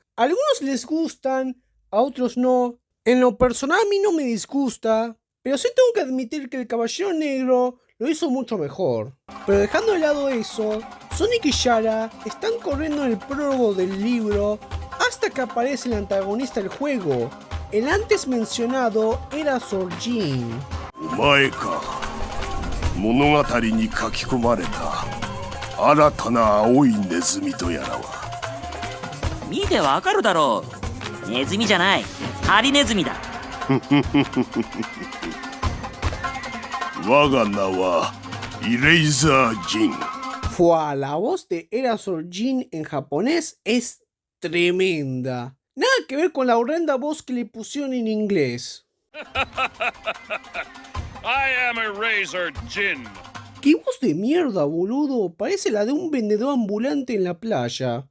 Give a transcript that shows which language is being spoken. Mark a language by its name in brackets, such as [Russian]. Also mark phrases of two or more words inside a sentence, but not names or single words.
[Spanish] A algunos les gustan, a otros no. En lo personal a mí no me disgusta, pero sí tengo que admitir que el Caballero Negro lo hizo mucho mejor. Pero dejando de lado eso, Sonic y Yara están corriendo en el prólogo del libro hasta que aparece el antagonista del juego, el antes mencionado Erazor Djinn. [Japanese] お前か。物語に書き込まれた新たな青いネズミとやらは。見てわかるだろう。ネズミじゃない、ハリネズミだ。我が名はイレイザー・ジン。 [Spanish] Fua, la voz de Erazor Djinn en japonés es tremenda. Nada que ver con la horrenda voz que le pusieron en inglés. [English] I am Eraser Djinn. [Spanish] ¡Qué voz de mierda, boludo! Parece la de un vendedor ambulante en la playa.